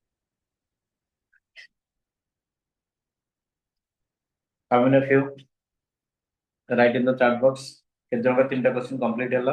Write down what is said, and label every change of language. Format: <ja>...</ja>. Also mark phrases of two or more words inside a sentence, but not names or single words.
<en>How many of you? Write in the chat box.</en> <or>କେତେ ଜଣଙ୍କ 3ଟା</or> <en>question complete</en> <or>ହେଲା?</or>